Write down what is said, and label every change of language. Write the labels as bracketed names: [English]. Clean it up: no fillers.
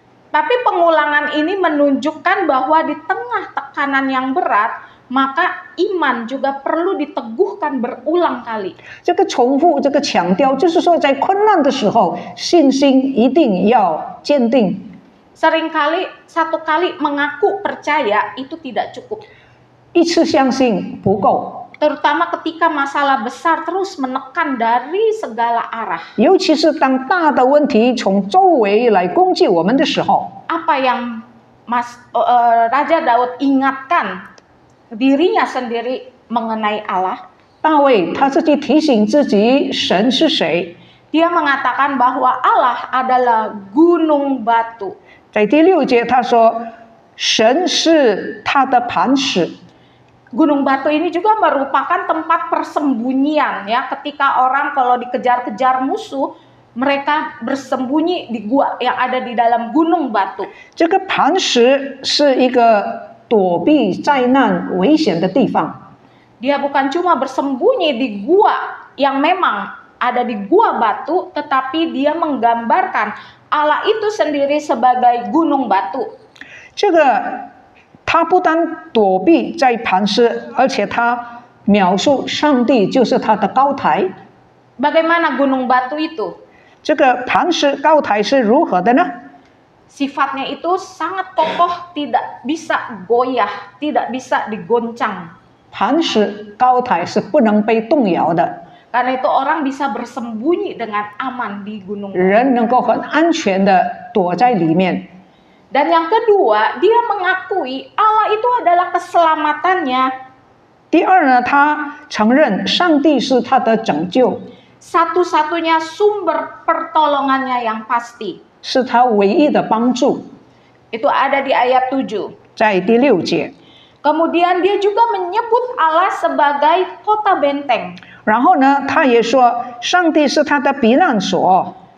[Indonesian] Tapi pengulangan ini menunjukkan bahwa di tengah tekanan yang berat, maka iman juga perlu diteguhkan berulang kali. [Chinese] 这个重复，这个强调，就是说在困难的时候，信心一定要坚定。 [Indonesian] Seringkali satu kali mengaku percaya itu tidak cukup. [Chinese] 一次相信不够， [Indonesian] Terutama ketika masalah besar terus menekan dari segala arah. [Chinese] 尤其是当大的问题从周围来攻击我们的时候， [Indonesian] Apa yang Raja Daud ingatkan dirinya sendiri mengenai Allah? [Chinese] 大卫他自己提醒自己神是谁。 [Indonesian] Dia mengatakan bahwa Allah adalah gunung batu. [Chinese] 在第6节他说，神是他的磐石。 [Indonesian] Gunung batu ini juga merupakan tempat persembunyian ya, ketika orang kalau dikejar-kejar musuh, mereka bersembunyi di gua yang ada di dalam gunung batu. [Chinese] 这个磐石是一个躲避灾难危险的地方。 [Indonesian] Dia bukan cuma bersembunyi di gua yang memang ada di gua batu, tetapi dia menggambarkan Allah itu sendiri sebagai gunung batu. [Chinese] 这个他不但躲避在磐石，而且他描述上帝就是他的高台。 [Indonesian] Bagaimana gunung batu itu? [Chinese] 这个磐石高台是如何的呢？ [Indonesian] Sifatnya itu sangat kokoh, tidak bisa goyah, tidak bisa digoncang. [Chinese] 磐石高台是不能被动摇的， [Indonesian] Karena itu orang bisa bersembunyi dengan aman di gunung. [Chinese] 人能够很安全的躲在里面。 [Indonesian] Dan yang kedua, dia mengakui Allah itu adalah keselamatannya. [Chinese] 第二呢，他承认上帝是他的拯救， [Indonesian] Satu-satunya sumber pertolongannya yang pasti. [Chinese] 是他唯一的帮助。 [Indonesian] Itu ada di ayat 7. [Chinese] 在第6节， [Indonesian] Kemudian dia juga menyebut Allah sebagai kota benteng. [Chinese] 然后呢，他也说上帝是他的避难所。